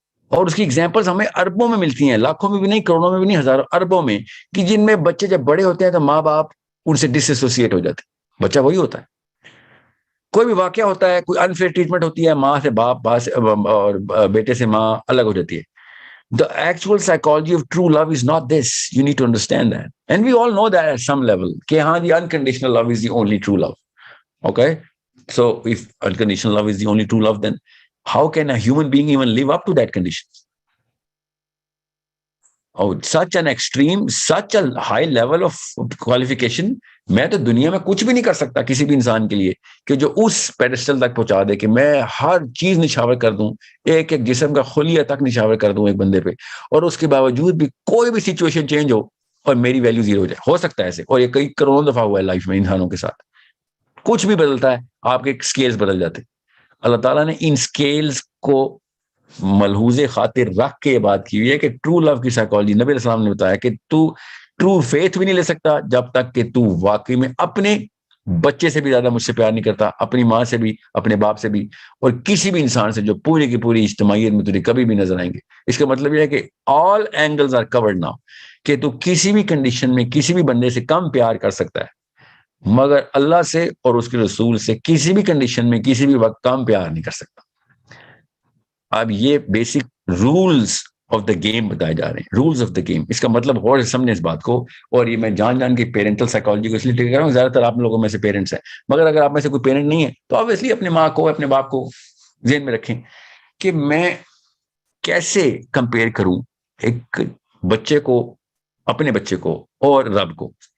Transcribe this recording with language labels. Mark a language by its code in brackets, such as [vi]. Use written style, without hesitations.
[ur] اور اس کی ایگزامپلس ہمیں اربوں میں ملتی ہیں, لاکھوں میں بھی نہیں, کروڑوں میں بھی نہیں, ہزاروں اربوں میں, کہ جن میں بچے جب بڑے ہوتے ہیں تو ماں باپ ان سے ڈس ایسوسیٹ ہو جاتے ہیں. بچہ وہی ہوتا ہے, کوئی بھی واقعہ ہوتا ہے, کوئی انفیئر ٹریٹمنٹ ہوتی ہے, ماں سے باپ اور بیٹے سے ماں الگ ہو جاتی ہے. [en] The actual psychology of true love is not this. You need to understand that. And we all know that at some level. [ur] کہ ہاں, [en] the unconditional love is the only true love. Okay? So if unconditional love is the only true love, then how can a human being even live up to that condition? Oh, such an extreme, such a high level of qualification. [ur] میں تو دنیا میں کچھ بھی نہیں کر سکتا کسی بھی انسان کے لیے کہ جو اس پیڈسٹل تک پہنچا دے کہ میں ہر چیز نچھاور کر دوں, ایک ایک جسم کا خلیہ تک نچھاور کر دوں ایک بندے پہ, اور اس کے باوجود بھی کوئی بھی سچویشن چینج ہو اور میری ویلیو زیرو ہو جائے. ہو سکتا ہے ایسے, اور یہ کئی کروڑوں دفعہ ہوا ہے لائف میں انسانوں کے ساتھ. کچھ بھی بدلتا ہے, آپ کے سکیلز بدل جاتے. اللہ تعالیٰ نے ان سکیلز کو ملحوظ خاطر رکھ کے یہ بات کی ہوئی ہے کہ ٹرو لو کی سائیکالوجی نبی علیہ السلام نے بتایا کہ تو ٹرو فیتھ بھی نہیں لے سکتا جب تک کہ تو واقعی میں اپنے بچے سے بھی زیادہ مجھ سے پیار نہیں کرتا, اپنی ماں سے بھی, اپنے باپ سے بھی, اور کسی بھی انسان سے جو پوری کی پوری اجتماعیت میں تجھے کبھی بھی نظر آئیں گے. اس کا مطلب یہ ہے کہ [en] all angles are covered now, [ur] کہ تو کسی بھی کنڈیشن میں کسی بھی بندے سے کم پیار کر سکتا ہے, مگر اللہ سے اور اس کے رسول سے کسی بھی کنڈیشن میں کسی بھی وقت کم پیار نہیں کر سکتا. اب یہ [en] basic rules of the game [ur] بتائے جا رہے ہیں, [en] Rules of the game. [ur] اس کا مطلب غور سے سمجھیں اس بات کو, اور یہ میں جان جان کے پیرنٹل سائیکالوجی کو اس لیے ٹھیک کر رہا ہوں, زیادہ تر آپ لوگوں میں سے پیرنٹس ہیں, مگر اگر آپ میں سے کوئی پیرنٹ نہیں ہے تو obviously اپنے ماں کو, اپنے باپ کو ذہن میں رکھیں کہ میں کیسے کمپیئر کروں ایک بچے کو, اپنے بچے کو اور رب کو.